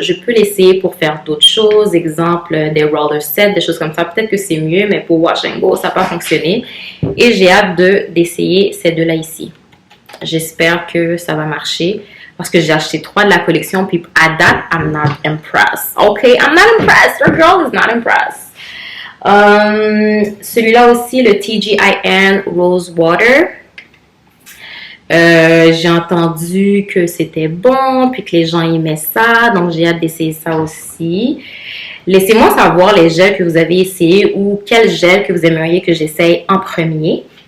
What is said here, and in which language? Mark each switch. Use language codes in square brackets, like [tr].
[fr] Je peux l'essayer pour faire d'autres choses. Exemple, des roller sets, des choses comme ça. Peut-être que c'est mieux, mais pour Wash and Go, ça n'a pas fonctionné. Et j'ai hâte d'essayer ces deux-là ici. J'espère que ça va marcher. Parce que j'ai acheté 3 de la collection, puis à date, [en] I'm not impressed. OK, I'm not impressed. Your girl is not impressed. [fr] Celui-là aussi, le TGIN Rose Water. J'ai entendu que c'était bon, puis que les gens aimaient ça, donc j'ai hâte d'essayer ça aussi. Laissez-moi savoir les gels que vous avez essayés ou quel gel que vous aimeriez que j'essaye en premier.